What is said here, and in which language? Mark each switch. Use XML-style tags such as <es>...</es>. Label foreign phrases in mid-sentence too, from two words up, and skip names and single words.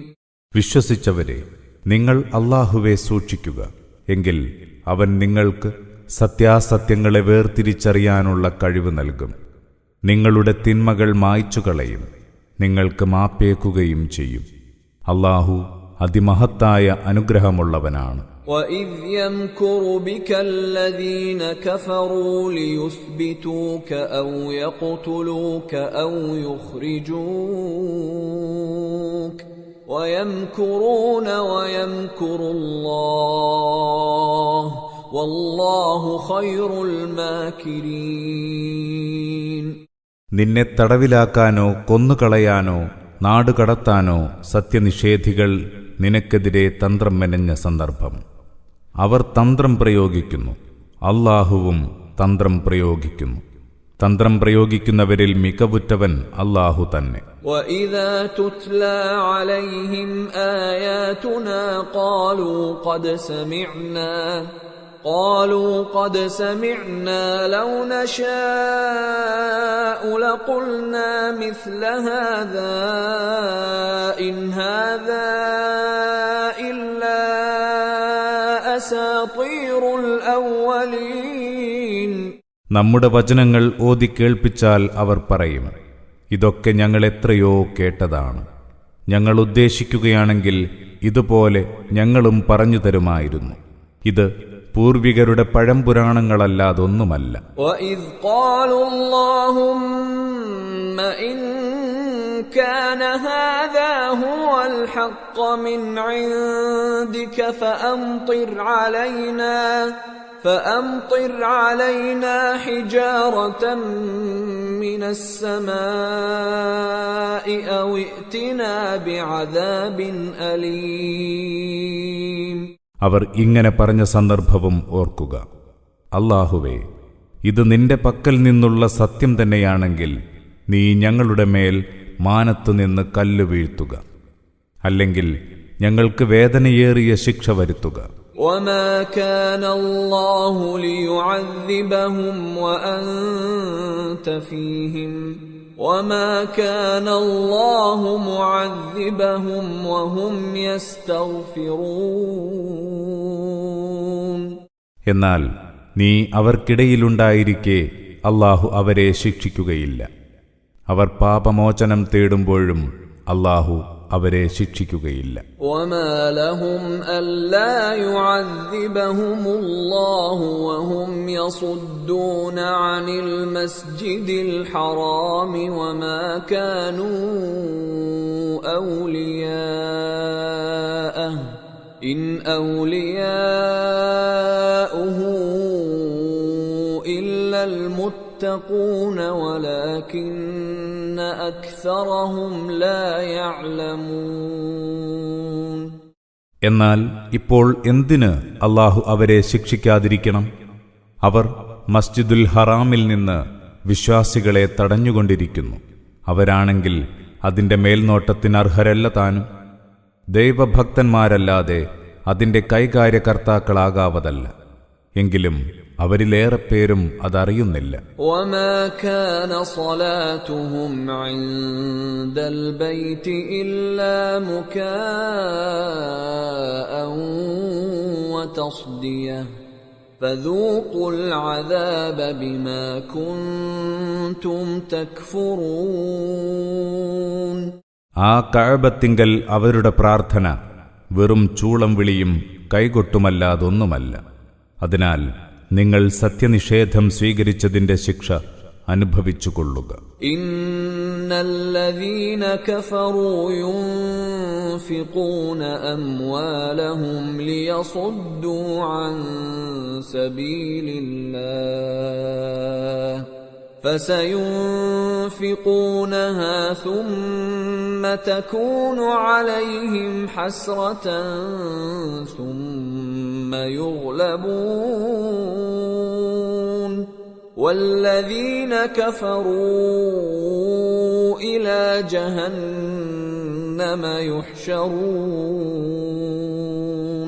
<ml>വിശ്വസിച്ചവരെ, നിങ്ങൾ അല്ലാഹുവെ സൂക്ഷിക്കുക, എങ്കിൽ അവൻ നിങ്ങൾക്ക് സത്യാസത്യങ്ങളെ വേർതിരിച്ചറിയാനുള്ള കഴിവ് നൽകും. നിങ്ങളുടെ തിന്മകൾ മായ്ച്ചുകളയും, നിങ്ങൾക്ക് മാപ്പേക്കുകയും ചെയ്യും. അല്ലാഹു അതിമഹത്തായ അനുഗ്രഹമുള്ളവനാണ്.</ml> <ar>وَإِذْ يَمْكُرُ بِكَ الَّذِينَ كَفَرُوا لِيُثْبِتُوكَ أَوْ يَقْتُلُوكَ أَوْ يُخْرِجُوكَ وَيَمْكُرُونَ وَيَمْكُرُ اللَّهُ وَاللَّهُ خَيْرُ الْمَاكِرِينَ.</ar> <ml>നിന്നെ തടവിലാക്കാനോ കൊന്നുകളയാനോ നാടുകടത്താനോ സത്യനിഷേധികൾ നിനക്കെതിരെ തന്ത്രം മെനഞ്ഞ സന്ദർഭം. അവർ തന്ത്രം പ്രയോഗിക്കുന്നു, അല്ലാഹുവും തന്ത്രം പ്രയോഗിക്കുന്നു. തന്ത്രം പ്രയോഗിക്കുന്നവരിൽ മികവുറ്റവൻ അല്ലാഹു തന്നെ.</ml> <ar>وَإِذَا تُتْلَى عَلَيْهِمْ آيَاتُنَا قالوا قد سمعنا لو نشاء لقلنا مثل هذا إن هذا إلا أساطير الأولين.</ar> <ml>നമ്മുടെ വചനങ്ങൾ ഓതി കേൾപ്പിച്ചാൽ അവർ പറയും, ഇതൊക്കെ ഞങ്ങൾ എത്രയോ കേട്ടതാണ്. ഞങ്ങൾ ഉദ്ദേശിക്കുകയാണെങ്കിൽ ഇതുപോലെ ഞങ്ങളും പറഞ്ഞു തരുമായിരുന്നു. ഇത് പൂർവികരുടെ പഴംപുരാണങ്ങളല്ലാതൊന്നുമല്ല.</ml> <ar>وَإِذْ قَالُوا اللَّهُمَّ إِن كَانَ هَذَا هُوَ الْحَقَّ مِنْ عِندِكَ فَأَمْطِرْ عَلَيْنَا حِجَارَةً مِنَ السَّمَاءِ أَوْ ائْتِنَا بِعَذَابٍ أَلِيمٍ.</ar> <ml>അവർ ഇങ്ങനെ പറഞ്ഞ സന്ദർഭവും ഓർക്കുക. അല്ലാഹുവേ, ഇത് നിന്റെ പക്കൽ നിന്നുള്ള സത്യം തന്നെയാണെങ്കിൽ നീ ഞങ്ങളുടെ മേൽ മാനത്തുനിന്ന് കല്ല് വീഴ്ത്തുക, അല്ലെങ്കിൽ ഞങ്ങൾക്ക് വേദനയേറിയ ശിക്ഷ വരുത്തുക.</ml> <ar>وَمَا كَانَ اللَّهُ لِيُعَذِّبَهُمْ وَأَنْتَ فِيهِمْ وما كان الله معذبهم وهم يستغفرون.</ar> <ml>എന്നാൽ നീ അവർക്കിടയിലുണ്ടായിരിക്കെ അല്ലാഹു അവരെ ശിക്ഷിക്കുകയില്ല. അവർ പാപമോചനം തേടുമ്പോഴും അല്ലാഹു അവരെ ശിക്ഷിക്കുകയില്ല.</ml> <ar>وما لهم ألا يعذبهم الله وهم يصدون عن المسجد الحرام وما كانوا أولياءه إن أولياؤه إلا المتقون ولكن أكثرهم لا يعلمون.</ar> <ml>എന്നാൽ ഇപ്പോൾ എന്തിന് അല്ലാഹു അവരെ ശിക്ഷിക്കാതിരിക്കണം? അവർ മസ്ജിദുൽ ഹറാമിൽ നിന്ന് വിശ്വാസികളെ തടഞ്ഞുകൊണ്ടിരിക്കുന്നു. അവരാണെങ്കിൽ അതിന്റെ മേൽനോട്ടത്തിന് അർഹരല്ല താനും. ദൈവഭക്തന്മാരല്ലാതെ അതിന്റെ കൈകാര്യകർത്താക്കളാകാവതല്ല. എങ്കിലും അവരിലേറെ പേരും അതറിയുന്നില്ല.</ml> <ar>وما كان صلاتهم عند البيت إلا مكاء وتصدية فذوقوا العذاب بما كنتم تكفرون.</ar> <ml>ആ കഅബത്തിങ്കൽ അവരുടെ പ്രാർത്ഥന വെറും ചൂളം വിളിയും കൈകൊട്ടുമല്ലാതൊന്നുമല്ല. അതിനാൽ നിങ്ങൾ സത്യനിഷേധം സ്വീകരിച്ചതിന്റെ ശിക്ഷ അനുഭവിച്ചുകൊള്ളുക.</ml> <ar>إن الذين كفروا ينفقون أموالهم ليصدوا عن സബീലില്ലാഹ് فسينفقونها ثم تكون عليهم حسرة ثم يغلبون والذين كفروا إلى جهنم يحشرون.</ar>